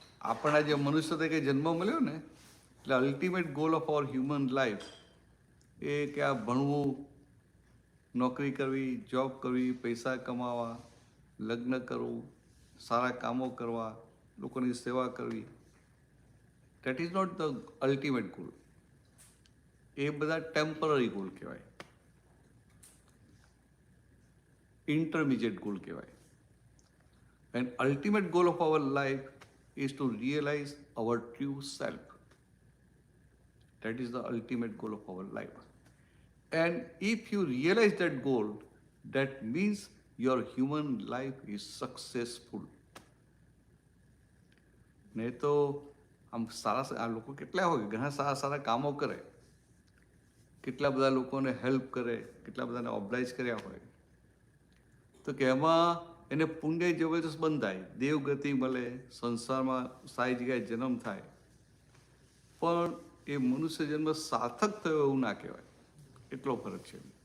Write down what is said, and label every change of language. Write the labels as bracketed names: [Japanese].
[Gujarati] આપણા જે મનુષ્ય તરીકે જન્મ મળ્યો ને, એટલે [English] ultimate goal of our human life [Gujarati] એ કે આ ભણવું, નોકરી કરવી, જોબ કરવી, પૈસા કમાવા, લગ્ન કરવું, સારા કામો કરવા, લોકોની સેવા કરવી, [English] That is not the ultimate goal. [Gujarati] એ બધા ટેમ્પરરી ગોલ કહેવાય, ઇન્ટરમીડિયેટ ગોલ કહેવાય. [English] And ultimate goal of our life is to realize our true self. That is the ultimate goal of our life. And if you realize that goal, that means your human life is successful. [Gujarati] નહીં તો આમ સારા આ લોકો કેટલા હોય, ઘણા સારા સારા કામો કરે, કેટલા બધા લોકોને હેલ્પ કરે, કેટલા બધાને ઓબ્લાઇઝ કર્યા હોય, તો કે એમાં એને પુણ્ય જબરદસ્ત બંધાય, દેવગતિ મળે, સંસારમાં સારી જગ્યાએ જન્મ થાય, પણ એ મનુષ્ય જન્મ સાર્થક થયો એવું ના કહેવાય. એટલો ફરક છે.